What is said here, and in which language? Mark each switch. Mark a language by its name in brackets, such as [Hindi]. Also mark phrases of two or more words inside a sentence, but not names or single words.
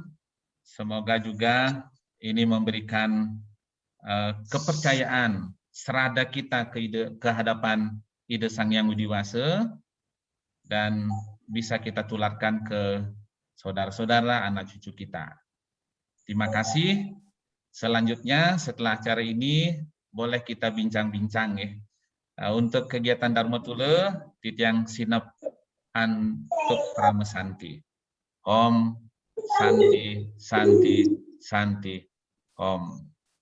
[Indonesian] Semoga juga ini memberikan kepercayaan serada kita ke hadapan Ida Sang Hyang Widi Wasa, dan bisa kita tularkan ke saudara-saudara, anak cucu kita. Terima kasih. Selanjutnya setelah acara ini boleh kita bincang-bincang ya. Untuk kegiatan Dharma Tule, [Balinese] Titiang Sinap Antuk Pramesanti. [Sanskrit] Om Santi Santi Santi Om.